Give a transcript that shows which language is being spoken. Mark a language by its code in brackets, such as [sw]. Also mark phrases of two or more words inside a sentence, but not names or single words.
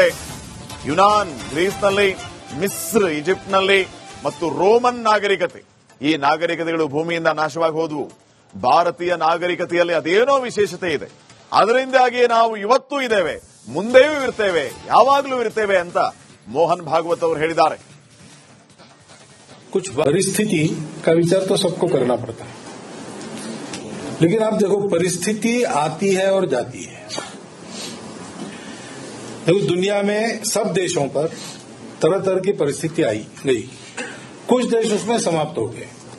[kn] ಯುನಾನ್ ಗ್ರೀಸ್ನಲ್ಲಿ, ಮಿಸ್ರ್ ಈಜಿಪ್ಟ್ನಲ್ಲಿ ಮತ್ತು ರೋಮನ್ ನಾಗರಿಕತೆ, ಈ ನಾಗರಿಕತೆಗಳು ಭೂಮಿಯಿಂದ ನಾಶವಾಗಿ ಹೋದವು. ಭಾರತೀಯ ನಾಗರಿಕತೆಯಲ್ಲಿ ಅದೇನೋ ವಿಶೇಷತೆ ಇದೆ. ಅದರಿಂದಾಗಿ ನಾವು ಇವತ್ತೂ ಇದ್ದೇವೆ, ಮುಂದೆಯೂ ಇರ್ತೇವೆ, ಯಾವಾಗಲೂ ಇರ್ತೇವೆ ಅಂತ ಮೋಹನ್ ಭಾಗವತ್ ಅವರು ಹೇಳಿದ್ದಾರೆ. [hi] कुछ परिस्थिति का विचार तो सबको करना पड़ता है, लेकिन आप देखो परिस्थिति आती है और जाती है. देखो दुनिया में सब देशों पर तरह तरह की परिस्थिति आई गई, कुछ देश उसमें समाप्त हो गए.